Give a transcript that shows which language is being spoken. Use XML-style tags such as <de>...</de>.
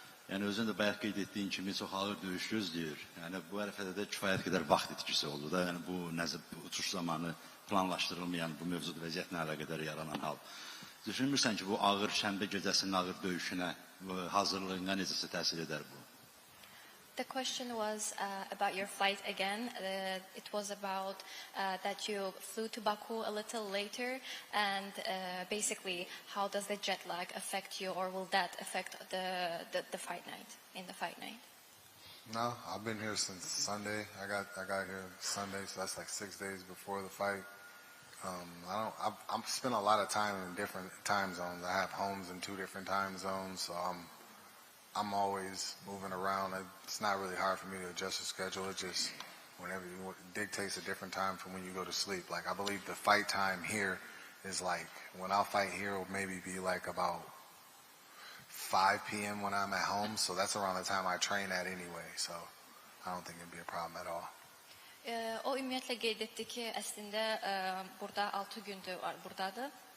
<az>Yəni özün də bayaq qeyd etdiyin kimi çox ağır döyüş gözləyir. Yəni bu ərəfədə də kifayət qədər vaxt itkisi oldu da. Yəni bu uçuş zamanı planlaşdırılmayan bu mövcud vəziyyətlə əlaqədar yaranan hal. Düşünmürsən ki, bu ağır şənbə gecəsinin ağır döyüşünə, hazırlığına necəsə təsir edər bu?</az> <en>The question was about your flight again. It was about that you flew to Baku a little later, and basically, how does the jet lag affect you, or will that affect the fight night, in the fight night? No, I've been here since Sunday. I got here Sunday, so that's like 6 days before the fight. I've spent a lot of time in different time zones. I have homes in 2 different time zones, so I'm always moving around. It's not really hard for me to adjust the schedule. It just it dictates a different time from when you go to sleep. Like I believe the fight time here is like when I'll fight here will maybe be like about 5 p.m. when I'm at home. So that's around the time I train at anyway. So I don't think it'd be a problem at all.</en> <az>O ümumiyyətlə qeyd etdi ki, əslində burada 6 gündür buradadır.</az>